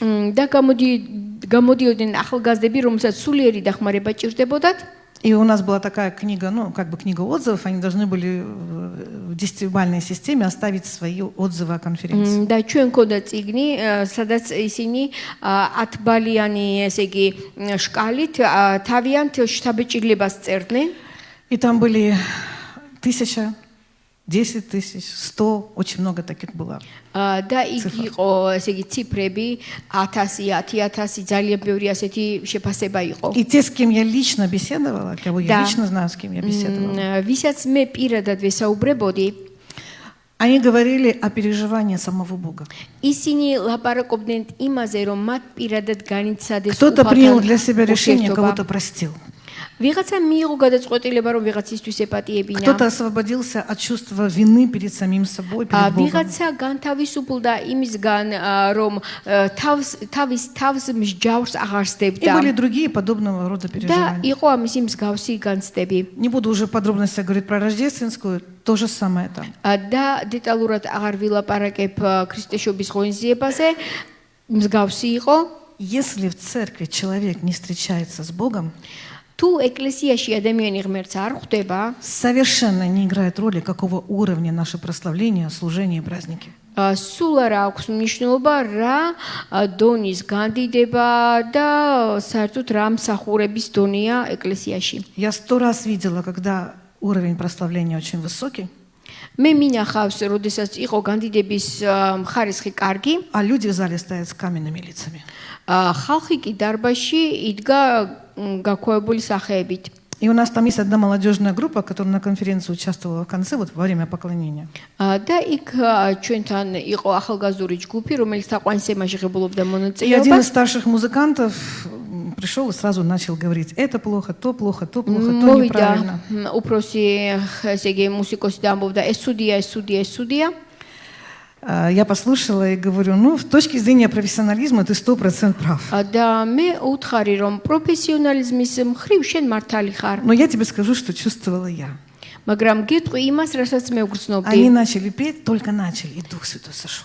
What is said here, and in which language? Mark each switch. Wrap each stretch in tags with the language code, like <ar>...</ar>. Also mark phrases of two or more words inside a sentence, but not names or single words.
<ka>და გამოდიოდნენ ახალგაზრდები, რომელსაც სულიერი დახმარება ჭირდებოდათ.</ka> <ru>И у нас была такая книга, ну, как бы книга отзывов, они должны были в 10-бальной системе оставить свои отзывы о конференции.</ru> <ka>და ჩვენ ქონდა წიგნი, სადაც ისინი 10 ბალიანი, ესე იგი, შკალით თავიანთ შთაბეჭდილებას წერდნენ.</ka> <ru>И там были 1000, 10 тысяч, 100, очень много таких было.</ru> <ka>და იქ იყო, ესე იგი, ციფრები 1000, 10000, ძალიან ბევრი ასეთი შეფასება იყო.</ka> <ru>И те, с кем я лично беседовала, кого я Да. лично знаю, с кем я беседовала,</ru> <ka>ვისაც მე პირადად ვესაუბრებოდი,</ka> <ru>они говорили о переживании самого Бога.</ru> <ka>ისინი ლაპარაკობდნენ იმაზე, რომ მათ პირადად განიცადეს</ka> <ru>Кто-то принял для</ru> <ka>უფალთან</ka> <ru>себя решение,</ru> <ka>ურთიერთობა.</ka> <ru>кого-то простил.</ru> <ka>ვიღაცა მიიღო გადაწყვეტილება, რომ ვიღაცისთვის ეპატიებინა.</ka> <ru>Кто-то освободился от чувства вины перед самим собой, перед Богом.</ru> <ka>ვიღაცა განთავისუფლდა იმისგან, რომ თავის თავს მსჯავრს აღარ</ka> <ru>И</ru> <ka>სდებდა.</ka> <ru>были другие подобного рода</ru> <ka>და</ka> <ru>переживания.</ru> <ka>იყო ამისი მსგავსი განცდები.</ka> <ru>Не буду уже подробности говорить про рождественскую, то же самое там.</ru> <ka>და დეტალურად აღარ ვილაპარაკებ ქრისტეშობის ღონისძიებაზე. მსგავსი იყო.</ka> <ru>Если в церкви человек не встречается с Богом,</ru> <ka>თუ ეკლესიაში ადამიანი ღმერთს არ ხვდება,</ka> <ru>совершенно не играет роли, какого уровня наше прославление, служение и праздники.</ru> <ka>სულ არ აქვს მნიშვნელობა რა დონის განდიდება და საერთოდ რა მსახურების დონეა ეკლესიაში.</ka> <ru>Я 100 раз видела, когда уровень прославления очень высокий,</ru> <ka>მე მინახავს, როდესაც იყო განდიდების ხარისხი კარგი,</ka> <ru>а люди в зале стоят с каменными лицами.</ru> <ka>ხალხი კი დარბაზში იდგა გაქვავებული სახეებით.</ka> <ru>И у нас там есть одна молодежная группа, которая на конференции участвовала в конце, вот во время поклонения.</ru> <ka>და იქ ჩვენთან იყო ახალგაზრდული ჯგუფი, რომელიც თაყვანისცემაში ღებულობდა</ka> <ru>И один из</ru> <ka>მონაწილეობას.</ka> <ru>старших музыкантов пришел и сразу начал говорить: это плохо, то плохо, то плохо, то</ru> <ka>მოვიდა</ka> <ru>неправильно.</ru> <ka>უფროსი, ესე იგი მუსიკოსი და ამბობდა ეს სუდია, ეს სუდია, ეს სუდია.</ka> <ru>Я послушала и говорю: ну, с точки зрения профессионализма ты 100% прав.</ru> <ka>და მე უთხარი რომ პროფესიონალიზმის მხრივ შენ მართალი ხარ,</ka> <ru>Но я тебе скажу, что чувствовала я.</ru> <ka>მაგრამ გეტყვი იმას, რასაც მე ვგრძნობდი.</ka> <ru>Они начали петь, только начали, и Дух Святой сошел.</ru>